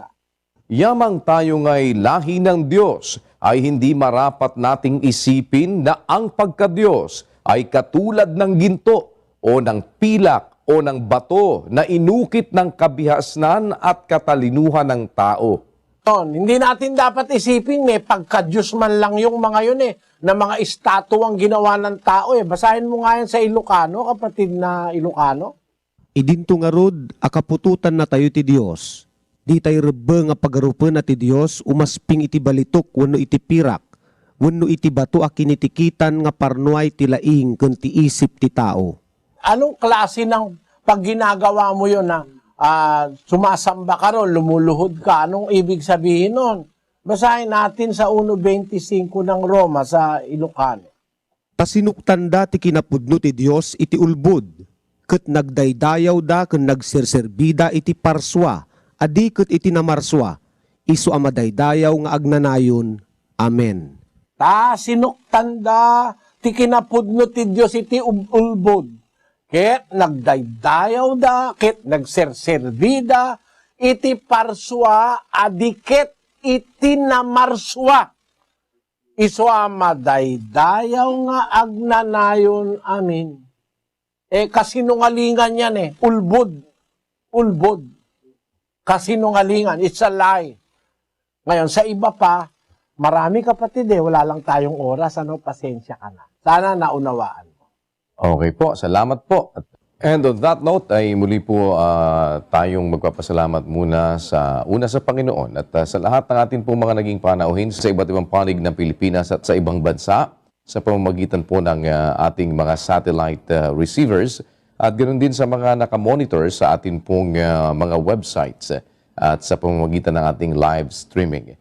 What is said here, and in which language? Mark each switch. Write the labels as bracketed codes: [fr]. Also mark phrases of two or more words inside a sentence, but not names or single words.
[tl] Yamang tayo nga'y lahi ng Diyos, ay hindi marapat nating isipin na ang pagka-Diyos ay katulad ng ginto o ng pilak o ng bato na inukit ng kabihasnan at katalinuhan ng tao. Hindi natin dapat isipin may pagka-Diyos man lang yung mga yun na mga estatwang ginawa ng tao Basahin mo nga yan sa Ilocano, kapatid na Ilocano. [ilo] Idinto nga rod, akapututan na tayo ti Diyos. Di tayo rebe nga pagarupan na ti Diyos, umasping iti balitok, wano iti pirak, wano iti bato a kinitikitan nga parnuay ti laing ken ti isip ti tao. [tl] Anong klase ng pag ginagawa mo yun na sumasamba ka ron, lumuluhod ka? Anong ibig sabihin nun? Basahin natin sa 1:25 ng Roma sa Ilocano. [ilo] Pasinuktan da ti kinapudno ti Diyos iti ulbod, ket nagdaydayaw da ken nagserserbida iti parswa, adi ket iti namarswa, isu amadaydayaw nga agnanayon. Amen. Sinuktan da ti kinapudno ti Diyos iti ulbod, ket nagdaydayaw da, ket nagserserbida iti parswa, adi ket iti namarswa, isu amadaydayaw nga agnanayon. [tl] Amen. Kasinungalingan yan ulbod. Ulbod. Kasinungalingan. [en] It's a lie. [tl] Ngayon, sa iba pa, marami kapatid wala lang tayong oras, pasensya ka na. Sana naunawaan mo. Okay po, salamat po. [en] And on that note, [tl] ay muli po tayong magpapasalamat muna sa Panginoon at sa lahat ng ating pong mga naging panauhin sa iba't ibang panig ng Pilipinas at sa ibang bansa sa pamamagitan po ng ating mga satellite receivers at ganoon din sa mga nakamonitor sa ating pong mga websites at sa pamamagitan ng ating live streaming.